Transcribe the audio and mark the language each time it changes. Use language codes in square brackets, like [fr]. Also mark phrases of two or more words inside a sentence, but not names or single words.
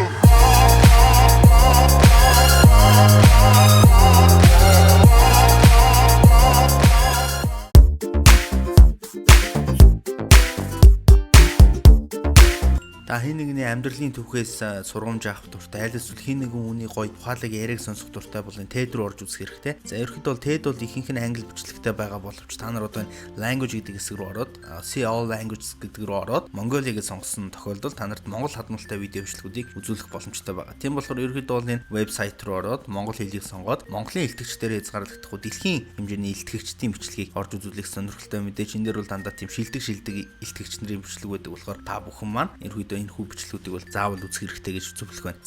[mn] Та хин нэгний амьдралын түүхээс сургамж авах дуртай, аль эсвэл хин нэгэн хүний гоё тухайлаг яриаг сонсох дуртай бол энэ TED руу орж үзэх хэрэгтэй. За ерөнхийдөө бол TED бол ихэнх нь англи бичлэгтэй байгаа боловч та нар одоо энэ language гэдэг хэсэг рүү ороод [en] see all languages [mn] гэдэг рүү ороод Mongolian-ыг сонгосон тохиолдолд та нарт монгол хадмалтай видео бичлэгүүдийг үзүүлэх боломжтой байгаа. Тийм болохоор ерөнхийдөө бол энэ вебсайт руу ороод монгол хэлийг сонгоод Монголын илтгэгчдэрээ хязгаарлагдахгүй дэлхийн хэмжээний илтгэгчдийн бичлэгийг орж үзүүлэх сонирхолтой. Мэдээж энэ дээр бол дандаа тийм шилдэг илтгэгч нарын бичлэг байдаг болохоор та бүхэн маань ерөнхийдөө энэ хүү бичлэгүүдийг бол заавал үзэх хэрэгтэй гэж зөвлөх байна.